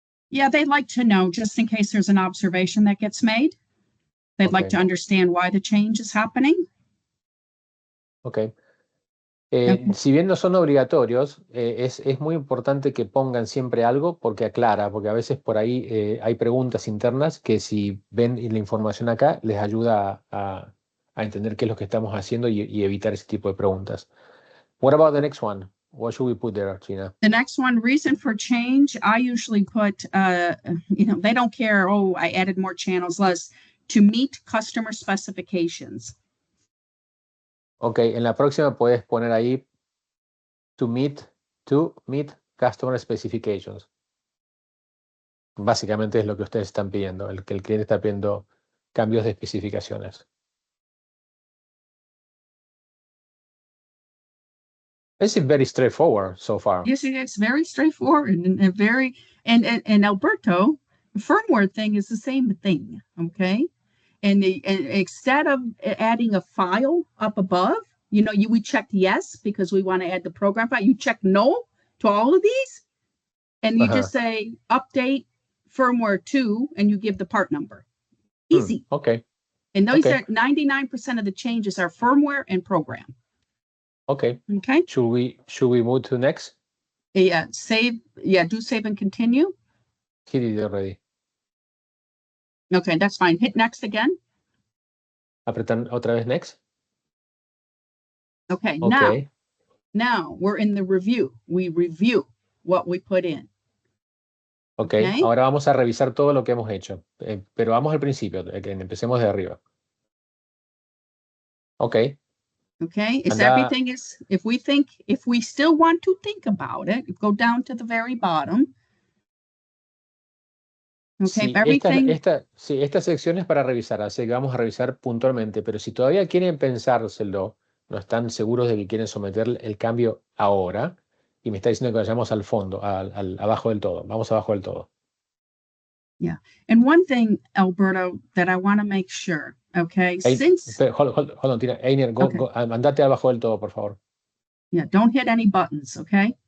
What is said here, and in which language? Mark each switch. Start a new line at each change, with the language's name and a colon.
English: Yeah, they'd like to know just in case there's an observation that gets made. They'd like Okay. to understand why the change is happening. Ok.
Spanish: Si bien no son obligatorios, es muy importante que pongan siempre algo porque aclara, porque a veces por ahí hay preguntas internas que si ven la información acá les ayuda a entender qué es lo que estamos haciendo y evitar ese tipo de preguntas.
English: What about the next one? What should we put there, Gina? The next one, reason for change, I usually put, they don't care, oh, I added more channels, less, to meet customer specifications.
Spanish: Ok, en la próxima puedes poner ahí
English: to meet customer specifications.
Spanish: Básicamente es lo que ustedes están pidiendo, que el cliente está pidiendo cambios de especificaciones.
English: This is very straightforward so far. Yes, it's very straightforward and very, and Alberto, the firmware thing is the same thing, okay? And instead of adding a file up above, we checked yes because we want to add the program file. You check no to all of these, and you just say update firmware 2, and you give the part number. Easy. Okay. And those are 99% of the changes are firmware and program. Okay. Okay. Should we move to next? Yeah. Save. Yeah. Do save and continue. He did it already. Okay, that's fine. Hit next again.
Spanish: Apretar otra vez next.
English: Okay. Okay. Now we're in the review. We review what we put in. Okay.
Spanish: Ahora vamos a revisar todo lo que hemos hecho, pero vamos al principio. Empecemos de arriba.
English: Okay. Okay. Everything is, if we still want to think about it, go down to the very bottom. Okay,
Spanish: Sí,
English: everything.
Spanish: Esta sección es para revisar, así que vamos a revisar puntualmente, pero si todavía quieren pensárselo, no están seguros de que quieren someter el cambio ahora, y me está diciendo que vayamos al fondo, abajo del todo. Vamos abajo del todo.
English: Yeah. And one thing, Alberto, that I want to make sure, okay, Hold on, Tina.
Spanish: Einer, andate abajo del todo, por favor.
English: Yeah, don't hit any buttons, okay?